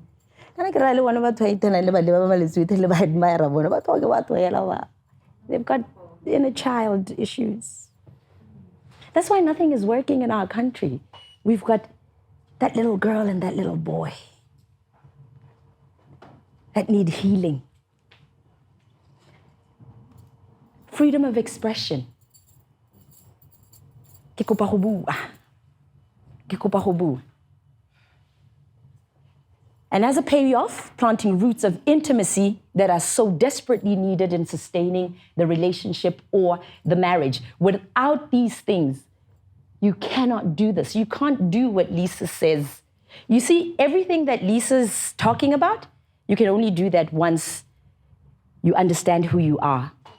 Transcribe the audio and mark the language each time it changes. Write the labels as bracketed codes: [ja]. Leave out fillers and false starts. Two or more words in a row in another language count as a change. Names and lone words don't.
[en] They've got inner child issues. That's why nothing is working in our country. We've got that little girl and that little boy that need healing. Freedom of expression. [tn] Ke kopa go bua. Ke kopa go bua. [en] And as a payoff, planting roots of intimacy that are so desperately needed in sustaining the relationship or the marriage. Without these things, you cannot do this. You can't do what Lisa says. You see, everything that Lisa's talking about, you can only do that once you understand who you are.